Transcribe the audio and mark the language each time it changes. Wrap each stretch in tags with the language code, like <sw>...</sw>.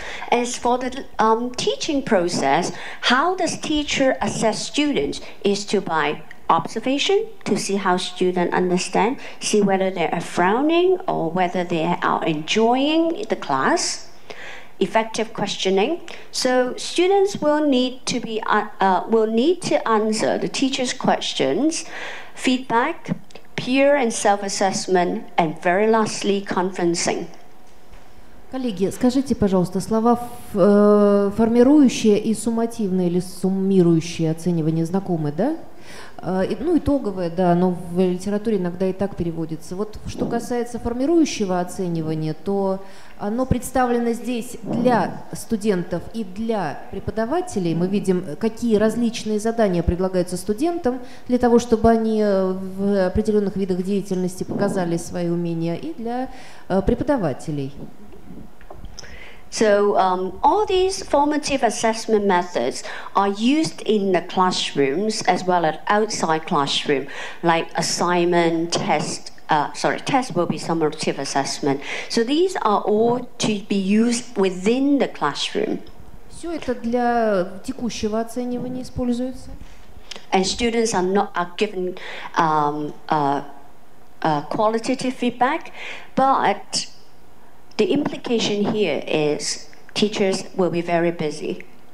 <en>As for the teaching process, how does teacher assess students is to by observation, to see how students understand, see whether they are frowning or whether they are enjoying the class. effective questioning. So students will need to answer the teacher's questions, feedback, peer and self-assessment, and very lastly, conferencing.</en> <ru>Коллеги, скажите, пожалуйста, слова формирующее и суммативное или суммирующее оценивание знакомы, да? Ну, итоговое, да, но в литературе иногда и так переводится. Вот что касается формирующего оценивания, то оно представлено здесь для студентов и для преподавателей. Мы видим, какие различные задания предлагаются студентам для того, чтобы они в определенных видах деятельности показали свои умения, и для преподавателей.</ru> <en>So all these formative assessment methods are used in the classrooms as well as outside classroom, like assignment, test will be summative assessment. So these are all to be used within the classroom.</en> <ru>Все это для текущего оценивания используется.</ru> <en>And students are given qualitative feedback, but the implication here is teachers will be very busy.</en>